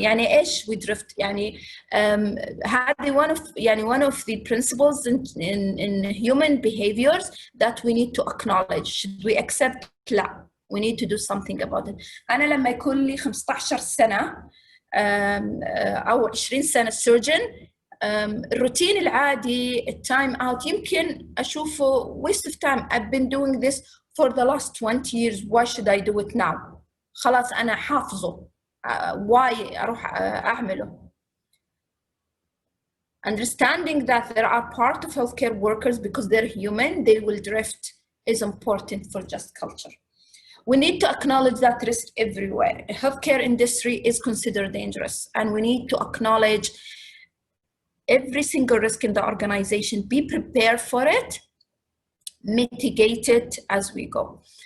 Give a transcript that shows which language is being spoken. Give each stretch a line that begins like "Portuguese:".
Arabic: يعني إيش
English: we drift؟
Arabic: يعني هذه
English: one of the principles in human behaviors that we need to acknowledge. Should we accept?
Arabic: لا.
English: We need to do something about it.
Arabic: أنا لما يكون لي 15 سنة أو 20 سنة surgeon، الروتين العادي التايم اوت يمكن أشوفه
English: waste of time. I've been doing this for the last 20 years. Why should I do it now?
Arabic: خلاص أنا حافظه.
English: Why
Arabic: أروح أعمله?
English: Understanding that there are part of healthcare workers because they're human, they will drift is important for just culture. We need to acknowledge that risk everywhere. The healthcare industry is considered dangerous, and we need to acknowledge every single risk in the organization, be prepared for it, mitigate it as we go.